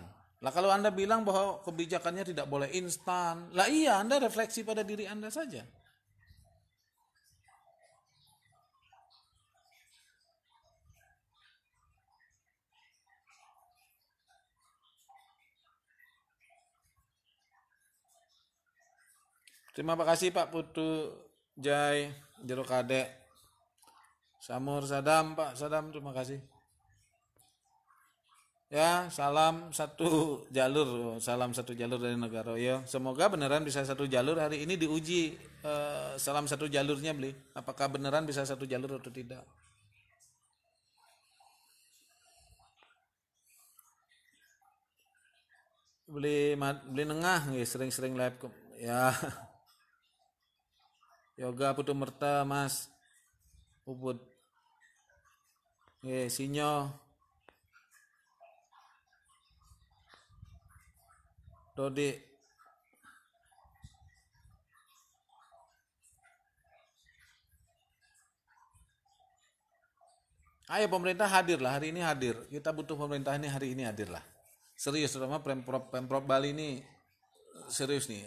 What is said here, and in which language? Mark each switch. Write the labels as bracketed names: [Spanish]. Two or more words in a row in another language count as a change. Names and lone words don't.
[Indonesian] Lah kalau Anda bilang bahwa kebijakannya tidak boleh instan, lah iya, Anda refleksi pada diri Anda saja. Terima kasih Pak Putu Jai, Jero Kadek, Samur Sadam, Pak Sadam, terima kasih. Ya, salam satu jalur dari negara. Ya, semoga beneran bisa satu jalur. Hari ini diuji salam satu jalurnya beli. Apakah beneran bisa satu jalur atau tidak? Beli nengah nggih, sering-sering live ya. Yoga Putu Merta Mas Ubud. Nggih, Sinyo. Dodi. Ayo pemerintah hadir lah, hari ini hadir. Kita butuh pemerintah ini hari ini hadir lah. Serius, terutama Pemprov Bali ini serius nih.